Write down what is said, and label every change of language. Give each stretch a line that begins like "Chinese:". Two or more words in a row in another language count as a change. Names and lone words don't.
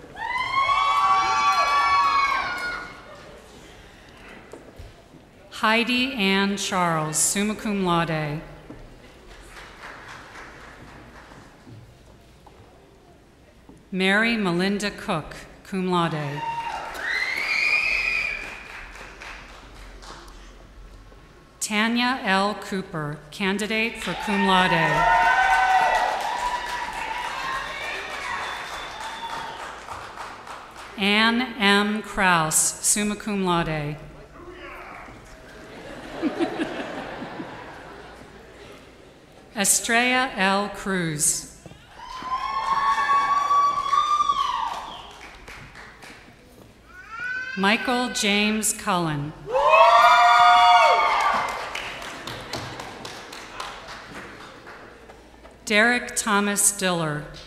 English: Heidi Ann Charles,
Latin: summa cum laude.
English: Mary Melinda Cook,
Latin: cum laude.
English: Tanya L. Cooper, candidate for
Latin: cum laude.
English: Anne M. Kraus,
Latin: summa cum laude.
English: Estrella L. Cruz. Michael James Cullen. Derek Thomas Diller.